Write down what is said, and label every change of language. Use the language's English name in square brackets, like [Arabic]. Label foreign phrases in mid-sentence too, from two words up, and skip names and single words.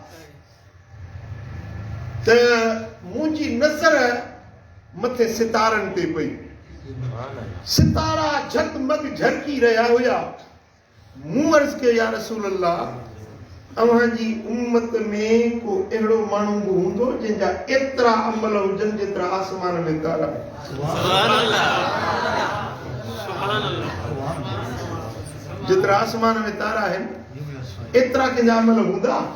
[Sindhi] त मुंहिंजी नज़र मथे सितारन ते पई सितारा झकमग झरकी रहा हुया मूं अर्ज़ के [Arabic] يا رسول الله [Sindhi] अव्हां जी उम्मत में को एड़ो माण्हू बि हूंदो जंहिंजा एतिरा अमल हुजनि जेतिरा आसमान में तारा [Arabic] سبحان الله سبحان الله [Sindhi] जेतिरा आसमान में तारा आहिनि एतिरा कंहिंजा अमल हूंदा